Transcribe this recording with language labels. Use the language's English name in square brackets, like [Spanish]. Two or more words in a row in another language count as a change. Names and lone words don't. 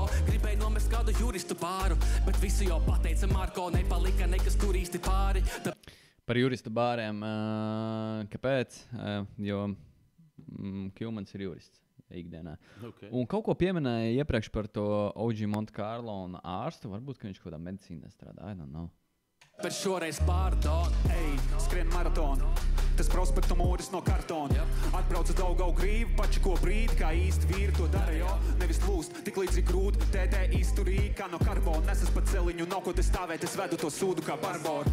[Latvian] Gribēju nomest kādu juristu pāru, bet visu jau pateica Marko, nepalika nekas tur īsti pāri. Par juristu bāriem, kāpēc? Jo Kjūmans ir jurists ikdienā. Okay. Un kaut ko pieminēja iepriekš par to OG Monte Carlo un ārstu. Varbūt, ka viņš kaut kādā medicīnā strādā. [English] I don't know. [Latvian] Bet šoreiz pārdod. Ej, skrien maratonu, tas prospektu mūris no kartona. Atbrauc uz Daugau grīvu, pačiko brīdi, kā īsti vīri to dara, jo nevis plūst, tik līdzi grūti, tētē izturīgi, kā no karbona. Nesas pa celiņu, nav ko te stāvēt, es vedu to sūdu kā barbora.